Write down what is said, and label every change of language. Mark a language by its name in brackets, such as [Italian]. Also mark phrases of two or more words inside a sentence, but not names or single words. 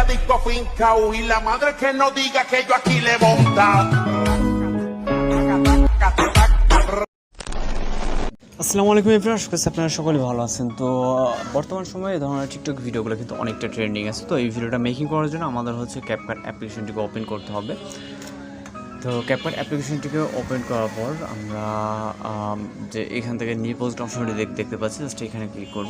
[Spanish] rico fincao y la madre que no diga que yo aquí le he montado. [Arabic] السلام عليكم [Bangla] এভরিওয়ান, আশা করছি আপনারা সকলে ভালো আছেন। তো বর্তমান সময়ে এই ধরনের টিকটক ভিডিওগুলো কিন্তু অনেকটা ট্রেন্ডিং আছে। তো এই ভিডিওটা মেকিং করার জন্য আমাদের হচ্ছে ক্যাপকাট অ্যাপ্লিকেশনটিকে ওপেন করতে হবে। তো ক্যাপকাট অ্যাপ্লিকেশনটিকে ওপেন করার পর আমরা যে এখান থেকে [English] new post optionটি [Bangla] দেখতে পাচ্ছি, জাস্ট এখানে ক্লিক করবো।